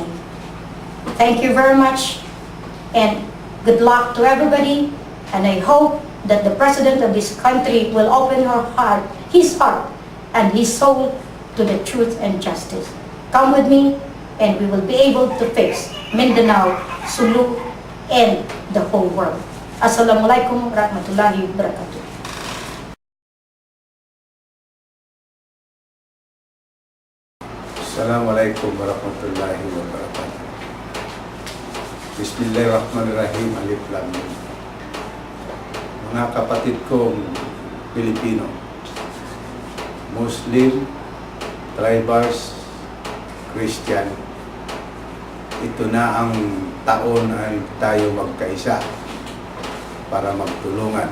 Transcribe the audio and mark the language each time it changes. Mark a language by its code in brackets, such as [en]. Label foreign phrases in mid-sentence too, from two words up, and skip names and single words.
[en] Thank you very much, and good luck to everybody, and I hope that the President of this country will open his heart and his soul to the truth and justice. Come with me, and we will be able to fix Mindanao, Sulu, and the whole world. [ar] السلام عليكم ورحمة الله وبركاته. السلام عليكم ورحمة الله وبركاته. بسم الله الرحمن الرحيم. ألف لام ميم. [tl] Mga kapatid kong Pilipino, Muslim, tribals, Christian, ito na ang taon ay tayo magkaisa para magtulungan.